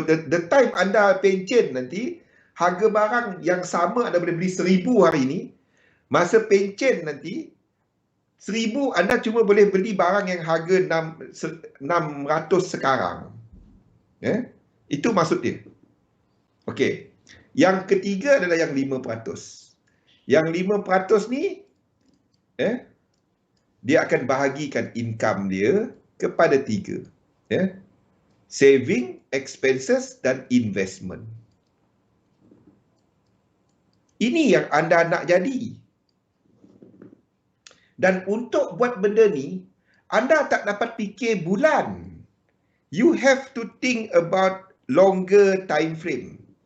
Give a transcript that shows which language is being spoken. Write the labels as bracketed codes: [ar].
[en] The time [ms] anda pencen nanti, harga barang yang sama anda boleh beli 1,000 hari ni, masa pencen nanti, 1,000 anda cuma boleh beli barang yang harga 600 sekarang. Itu maksud dia. Okey. Yang ketiga adalah yang 5%. Yang 5% ni, dia akan bahagikan income dia kepada 3. [en] Saving, expenses [ms] dan [en] investment. [ms] Ini yang anda nak jadi. Dan untuk buat benda ni, anda tak dapat fikir bulan. [en] You have to think about longer time frame.